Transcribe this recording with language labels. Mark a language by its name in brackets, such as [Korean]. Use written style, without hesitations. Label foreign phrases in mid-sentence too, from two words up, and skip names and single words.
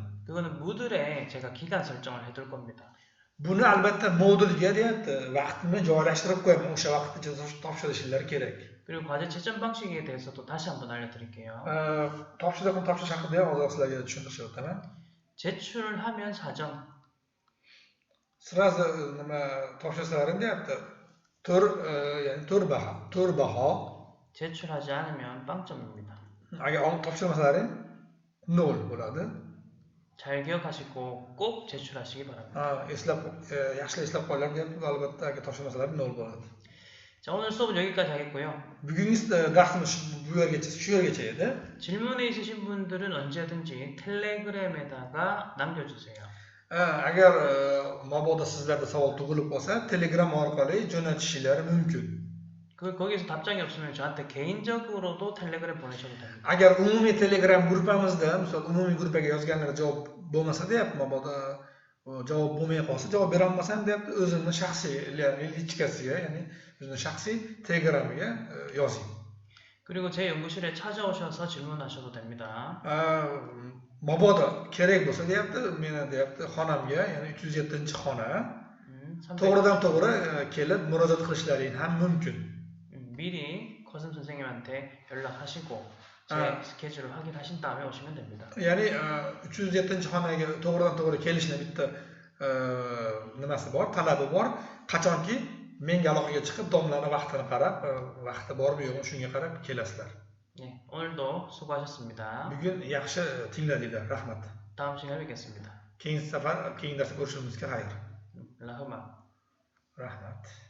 [Korean] 그거는 무들에 제가 기간 설정을 해둘 겁니다. [Uzbek] Buni albatta modulga deyapti, vaqtini joylashtirib qo'yaman, o'sha vaqtda topshirishinglar kerak. [Korean] 그리고 과제 채점 방식에 대해서도 다시 한번 알려드릴게요. [Uzbek] Topshiriqni topshirish haqida ham ozroq sizlarga tushuntirib o'taman. [Korean] 제출을 하면 4점. [Uzbek] Sразу nima topshirsalaring deyapti. 4 baho. [Korean] 제출하지 않으면 빵점입니다. [Uzbek] Agar olib topshirmasalaring 0 bo'ladi. [Korean] 잘 기억하시고 꼭 제출하시기 바랍니다. [Uzbek] Yaxshi eslab qolinglar deyapti. Albatta agar topshirmasalaring 0 bo'ladi. [Korean] 자, 오늘 수업은 여기까지 하겠고요. [Uzbek] Bugungi darsimiz shu yergacha edi. [Korean] 질문이 있으신 분들은 언제든지 텔레그램에다가 남겨주세요. [Uzbek] Agar mabodo sizlarda savol tug'ilib qolsa, Telegram orqali jo'natishingiz mumkin. [Korean] 거기서 답장이 없으면 저한테 개인적으로도 텔레그램 보내셔도 됩니다. [Uzbek] Agar umumiy Telegram gruppamizda, misol umumiy gruppaga yozganlar javob bo'lmasa deyapti, mabodo javob bo'lmay qolsa, javob bera olmasam deyapti, o'zimni shaxsiy lichkasiga, ya'ni o'zimni shaxsiy Telegram'iga yozing. [Korean] 그리고 제 연구실에 찾아오셔서 질문하셔도 됩니다. [Uzbek] Mabodo kerak bo'lsa deyapti, meni deyapti xonamga, ya'ni 307-xona to'g'ridan to'g'ri kelib murojaat qilishlaring ham mumkin. [Korean] 미리 거슴 선생님한테 연락하시고 제 스케줄을 확인하신 다음에 오시면 됩니다. [Uzbek] Ya'ni 307-xonaga to'g'ridan to'g'ri kelishni bitta nimasi bor, talabi bor. Qachonki menga aloqaga chiqib, domlani vaqtini qarab, vaqti bormi yo'qmi shunga qarab kelasizlar. [Korean] 네, 오늘도 수고하셨습니다. [Uzbek] Bugun yaxshi tingladinglar. Rahmat. [Korean] 다음 시간에 뵙겠습니다. [Uzbek] Keyingi safar, keyingi darsda ko'rishimizga xayr. 라흐마. Rahmat.